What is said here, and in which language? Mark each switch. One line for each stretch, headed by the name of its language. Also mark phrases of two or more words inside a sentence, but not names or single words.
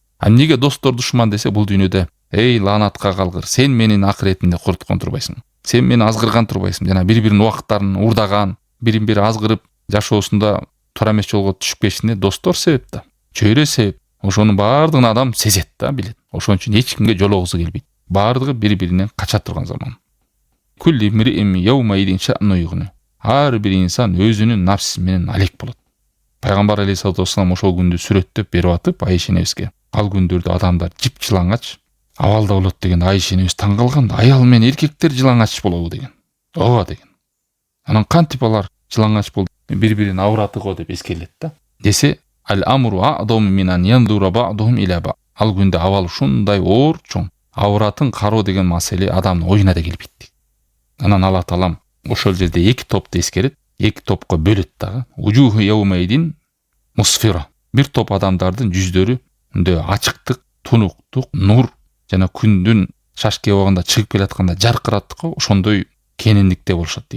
Kyrgyz: А эмнеге достор душман десе, бул дүйнөдө лаанатка калгыр, сен менин акыретимди куруткан турбайсың. Сен мени азгырган турбайсың. Жана бири-биринин убакыттарын урдаган, бирин-бири азгырып жашоосунда туура эмес жолго түшүп кетишине достор себеп да. Чөйрө себеп. Ошонун баардыгын адам сезет да, билет. Ошон үчүн эч кимге жолугусу келбейт. Баардыгы бири-биринен кача турган заман.
Arabic: لكل امرئ يومئذ شأن يغنيه.
Kyrgyz: Ар бир инсан өзүнүн напсиси менен алек болот. Пайгамбар
Arabic: عليه الصلاة والسلام
Kyrgyz: ошол күндү сүрөттөп берип атып Айша энебизге, ал күндөрдө адамдар жип жылаңач абалда болот деген. Айша энебиз таң калган. Аял менен эркектер жылаңач болобу деген. Ооба деген. Анан кантип алар жылаңач болду? Бири-бирин авраты го деп эскерилет да. Десе,
Arabic: الأمر أعظم من أن ينظر بعضهم إلى بعض.
Kyrgyz: Ал күндө абал ушундай оор чоң. Авратын кароо деген маселе адамдын оюна да келбейт. Анан Аллах Таалам ошол жерде эки топты эскерет, эки топко бөлөт дагы.
Arabic: وجوه يومئذ مسفرة.
Kyrgyz: Бир топ адамдардын жүздөрүндө ачыктык, тунуктук, нур жана күндүн шашке убагында чыгып келатканда жаркыраттыкы ошондой кенендикте болушат дейт.